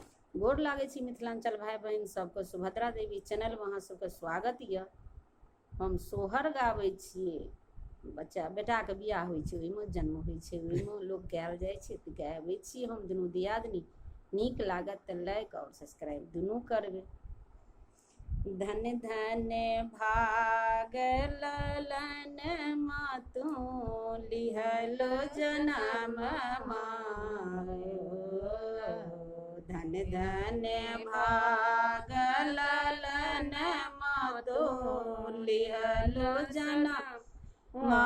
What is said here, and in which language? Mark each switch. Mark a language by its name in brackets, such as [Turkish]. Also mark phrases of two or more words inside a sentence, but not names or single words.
[Maithili] गोर लागे छी मिथिलांचल भाई बहन सबके। सुभद्रा देवी चैनल में अहाँ सबके स्वागत यऽ। हम सोहर गाबै छियै। बच्चा बेटाके बियाह होइ छै, ओहिमे जन्म होइ छै, ओहिमे लोक गायल जाइ छै तऽ गाबै छी हम दुनू दियादनी। नीक लागत तऽ लाइक और सब्सक्राइब दुनू करबै। धन धन भाग ललन मातु लिहलो जनम धन धन भाग ललन मातु लिहलो जनम